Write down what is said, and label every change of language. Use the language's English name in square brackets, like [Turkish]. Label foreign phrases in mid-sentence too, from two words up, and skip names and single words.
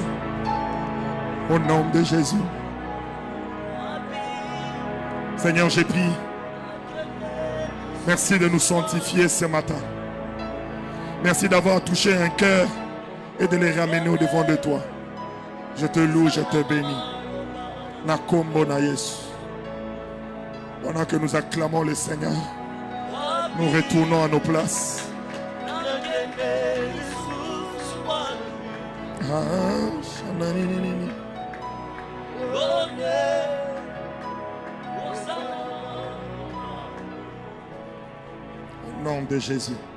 [French] Au nom de Jésus. Seigneur, j'ai prie. Merci de nous sanctifier ce matin. Merci d'avoir touché un cœur et de les ramener au devant de toi. Je te loue, je te bénis. [Lingala] Nakombo na Yesu. [French] Pendant que nous acclamons le Seigneur, nous retournons à nos places. Au nom de Jésus.